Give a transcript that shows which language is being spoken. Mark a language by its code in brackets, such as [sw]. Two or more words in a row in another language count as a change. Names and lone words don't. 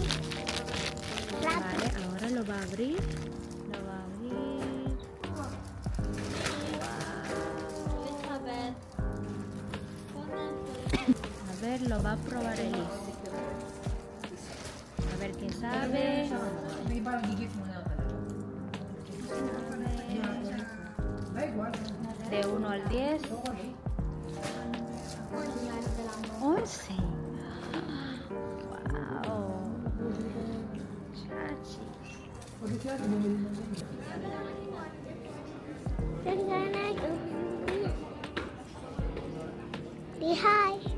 [es] Vale, ahora lo va a abrir. Lo va a abrir. Wow. A ver, lo va a probar Elise. A ver qué sabe. [tl] May parang gigit muna talaga. [es] A ver. De 1 al 10. 11. Wow. Chachi. [en] Say hi.